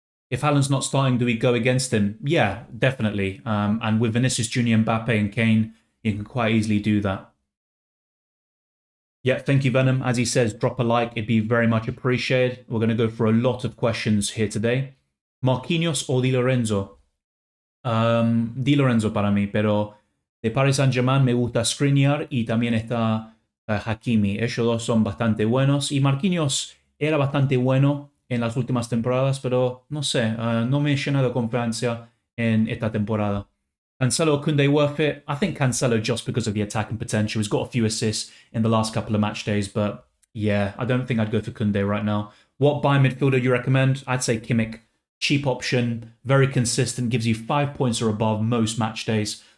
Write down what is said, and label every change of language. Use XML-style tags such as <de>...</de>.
<en>If Haaland's not starting, do we go against him? Yeah, definitely. And with Vinicius Jr., Mbappe, and Kane, you can quite easily do that. Yeah, thank you, Venom. As he says, drop a like. It'd be very much appreciated. We're going to go for a lot of questions here today. Marquinhos or Di Lorenzo?</en> <es>Di Lorenzo para mí, pero de Paris Saint-Germain me gusta Skriniar y también está Hakimi. Ellos dos son bastante buenos. Y Marquinhos era bastante bueno en las últimas temporadas, pero no sé, no me llena de confianza en esta temporada.</es> <en>Cancelo, Koundé worth it? I think Cancelo just because of the attacking potential. He's got a few assists in the last couple of match days, but yeah, I don't think I'd go for Koundé right now. What Bayern midfielder you recommend? I'd say Kimmich. Cheap option, very consistent, gives you 5 points or above most match days.</en>